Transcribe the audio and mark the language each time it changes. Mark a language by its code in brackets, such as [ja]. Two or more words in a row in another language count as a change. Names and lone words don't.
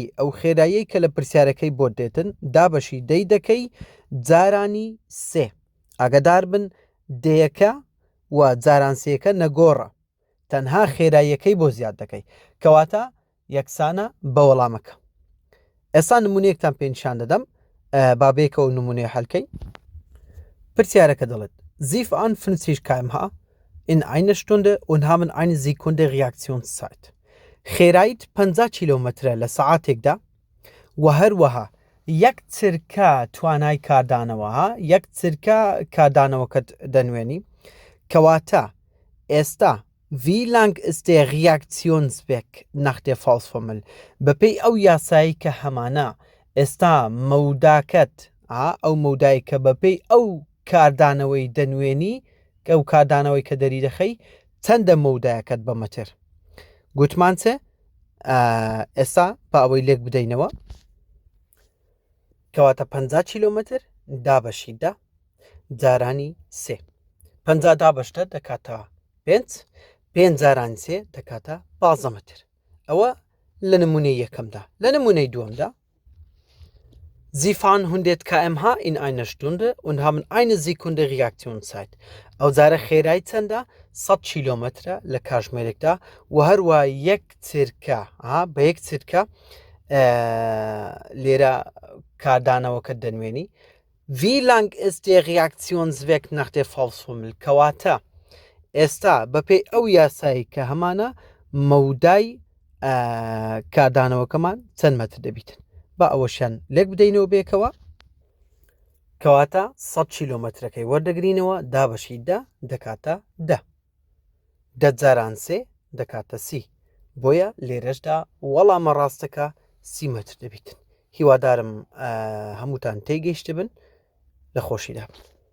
[ckb] ئەو خێرایی کە لە پرسیارەکەی بۆ دێتن دابەشی دەی دەکەی جارانی سێ ئاگادار بن دەیەکە و جارانسیەکە نەگۆڕە تەنها خێراییەکەی بۆ زیاد دەکەی کەواتە یەکسانە بە وەڵامەکە ئێستا نمونەیەکتان پێنیشان دەدەم بابێکەوە نمونەیە هەلکەی پرسیارەکە دەڵێت [de] Sieve an 50 km/h in einer Stunde und haben eine Sekunde Reaktionszeit. [ckb] خێراییت 50 کیلۆمەترە لە سەعاتێکدا و هەروەها یەک چرکە توانای کاردانەوە یەک چرکە کاردانەوەکەت دەنوێنی کەواتە ئێستا [de] Wie lang ist der Reaktionsweg nach der Faustformel? [ckb] بەپێی ئەو یاسایی کە هەمانە ئێستا مەوداکەت ئەو مەودایی کە بەپێی ئەو کاردانەوەی دەنوێنی کە ئەو کاردانەوەی کە دەری دەخەی چەندە مەودایەکەت بە مەتر گوتمان چێ ئێستا با ئەوەی لێک بدەینەوە کەواتە 50 کیلۆمەتر دابەشی دا جارانی سێ 50 دابەشتە دەکاتەوە 5 جارانی سێ دەکاتە 15 متر ئەوە لە نمونەی یەکەمدا لە نمونەی دووەمدا [de] Sie fahren 100 km/h in einer Stunde und haben eine Sekunde Reaktionszeit. [ckb] ئەو جارە خێرایی چەندە 100 کیلۆمەترە لە کاتژمێرێکدا و هەروە یەک چرکە بە یەک چرکە لێرە کاردانەوەکە [de] دەنوێنی Wie lang ist der Reaktionsweg nach der Faustformel [ckb] کەواتە ئێستا بەپێی ئەو یاسایی کە هەمانە مەودای کاردانەوەکەمان چەند مەتر دەبیتن با ئەوەشیان لێک بدەینەوە بێکەوە کەواتە 100 کیلۆمەترەکەی وەردەگرینەوە دابەشی دا دەکاتە 10 جاران سێ دەکاتە 30 بۆیە لێرەشدا وەڵامە ڕاستەکە 30 مەتر دەبیتن هیوادارم هەمووتان تێگەیشت بن لە خۆشیدا بن